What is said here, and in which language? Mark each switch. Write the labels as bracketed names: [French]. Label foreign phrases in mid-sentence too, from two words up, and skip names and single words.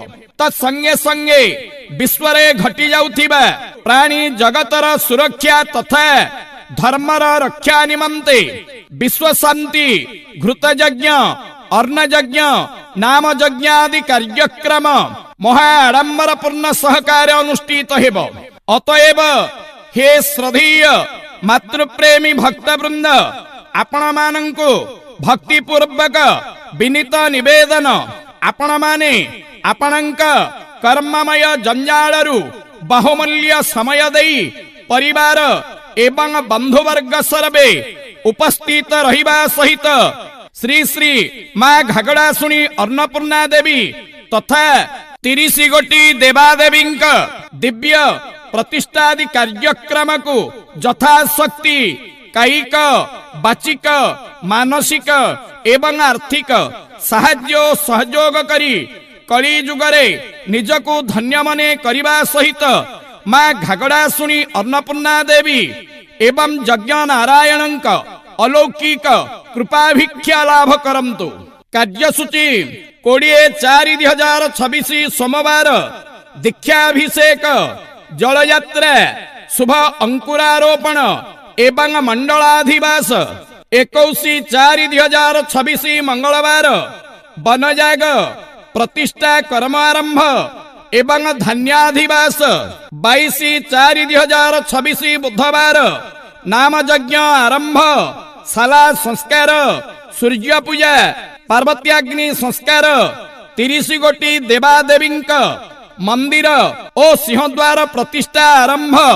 [Odia] ତତ୍ସଙ୍ଗେ ସଙ୍ଗେ ବିଶ୍ୱରେ ଘଟି ଯାଉଥିବା ପ୍ରାଣୀ ଜଗତର ସୁରକ୍ଷା ତଥା ଧର୍ମର ରକ୍ଷା ନିମନ୍ତେ ବିଶ୍ୱ ଶାନ୍ତି ଘୃତ ଯଜ୍ଞ ଅର୍ଣ୍ଣ ଯଜ୍ଞ ନାମ ଯଜ୍ଞ ଆଦି କାର୍ଯ୍ୟକ୍ରମ ମହା ଆଡ଼ମ୍ବର ପୂର୍ଣ୍ଣ ସହକାର ଅନୁଷ୍ଠିତ ହେବ। ଅତଏବ ହେ ଶ୍ରଦ୍ଧେୟ ମାତୃପ୍ରେମୀ ଭକ୍ତବୃନ୍ଦ ଆପଣ ମାନଙ୍କୁ ଭକ୍ତି ପୂର୍ବକ ବିନୀତ ନିବେଦନ ଆପଣ ମାନେ ଆପଣଙ୍କ କର୍ମମୟ ଜଞ୍ଜାଳରୁ ବହୁମୂଲ୍ୟ ସମୟ ଦେଇ ପରିବାର ଏବଂ ବନ୍ଧୁବର୍ଗ ସର୍ବେ ଉପସ୍ଥିତ ରହିବା ସହିତ ଶ୍ରୀ ଶ୍ରୀ ମାଁ ଘାଗଡ଼ାସୁନୀ ଅନ୍ନପୂର୍ଣ୍ଣା ଦେବୀ ତଥା 30 ଗୋଟି ଦେବାଦେବୀଙ୍କ ଦିବ୍ୟ ପ୍ରତିଷ୍ଠାଦି କାର୍ଯ୍ୟକ୍ରମକୁ ଯଥାଶକ୍ତି କାୟିକ ବାଚିକ ମାନସିକ ଏବଂ ଆର୍ଥିକ ସାହାଯ୍ୟ ସହଯୋଗ କରି କଳି ଯୁଗରେ ନିଜକୁ ଧନ୍ୟ ମନେ କରିବା ସହିତ ମାଁ ଘାଗଡ଼ାସୁନୀ ଅନ୍ନପୂର୍ଣ୍ଣା ଦେବୀ ଏବଂ ଯଜ୍ଞ ନାରାୟଣଙ୍କ ଅଲୌକିକ କୃପାଭିକ୍ଷା ଲାଭ କରନ୍ତୁ। କାର୍ଯ୍ୟସୂଚୀ 20/4/2026 ସୋମବାର ଦୀକ୍ଷାଭିଷେକ ଜଳଯାତ୍ରା ଶୁଭ ଅଙ୍କୁରାରୋପଣ ଏବଂ ମଣ୍ଡଳାଧିବାସ 21/4/2026 ମଙ୍ଗଳବାର ବନଯାଗ ପ୍ରତିଷ୍ଠା କର୍ମ ଆରମ୍ଭ ଏବଂ ଧାନ୍ୟାଧିବାସ 22/4/2026 ବୁଧବାର ନାମ ଯଜ୍ଞ ଆରମ୍ଭ ଶାଳା ସଂସ୍କାର ସୂର୍ଯ୍ୟ ପୂଜା ପାର୍ବତ୍ୟାଗ୍ନି ସଂସ୍କାର 30 ଗୋଟି ଦେବାଦେବୀଙ୍କ ମନ୍ଦିର ଓ ସିଂହଦ୍ୱାର ପ୍ରତିଷ୍ଠା ଆରମ୍ଭ